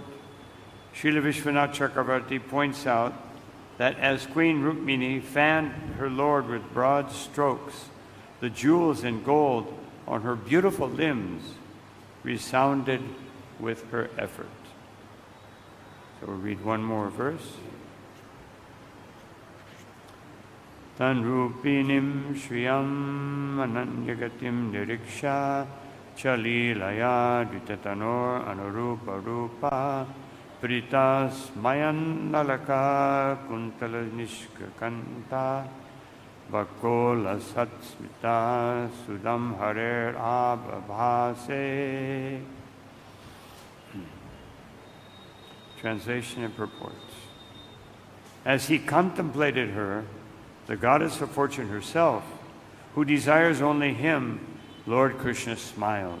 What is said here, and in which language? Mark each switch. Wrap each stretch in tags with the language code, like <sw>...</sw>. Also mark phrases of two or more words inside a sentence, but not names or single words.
<en>Srila Vishwanath Chakravarti points out that as Queen Rukmini fanned her lord with broad strokes, the jewels and gold on her beautiful limbs resounded with her effort. So we'll read one more verse.</en> <sa>Tan rupinim shriyam ananyagatim niriksha Chalilaya ditatanor anurupa rupa pritas mayan nalaka kuntala nishkakanta vakola satsmita sudam harer abhabhase.</sa> <en>Translation and purports. As he contemplated her, the goddess of fortune herself, who desires only him, Lord Krishna smiled.</en>